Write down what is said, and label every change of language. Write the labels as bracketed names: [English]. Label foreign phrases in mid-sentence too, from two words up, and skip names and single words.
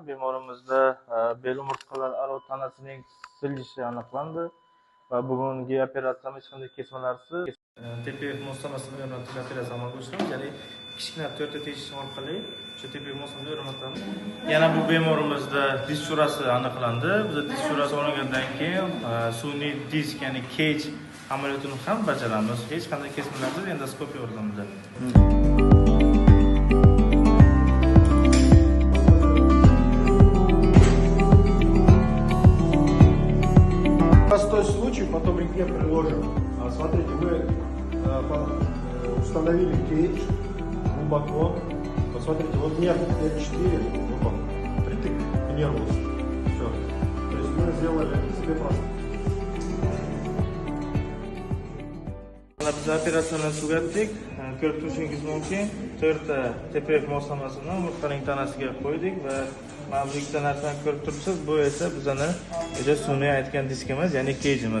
[Uzbek] Bemorimizda bel umurtqalararo tanasining siljishi aniqlandi va bugungi operatsiyamiz hech qanday kesmalarsiz TPF moslamasini o'rnatish operatsiyasi amalga oshiramiz. Ya'ni kichkina 4 ta tegish orqali shu TPF moslamasini o'rnatamiz. Yana bu bemorimizda disk shurasi aniqlandi. Biz disk shurasi olingandan keyin sun'iy disk, ya'ni cage amaliyotini ham bajaramiz. Hech qanday kesmalarsiz endoskopiya yordamida. [Russian] Простой случай, потом рентген приложим. Смотрите, мы установили кейдж глубоко. Посмотрите, вот нерв L4, вот он, притык к нерву. Все. То есть мы сделали себе просто. [Uzbek] Biz operatsiyani tugatdik. Ko'rib turishingiz mumkin. 4 ta TPF moslamasini umurtqaning tanasiga qo'ydik va mana bu ikkita narsani ko'rib turibsiz. Bu esa bizning o'sha sun'iy aytgan diskimiz, ya'ni kejimiz.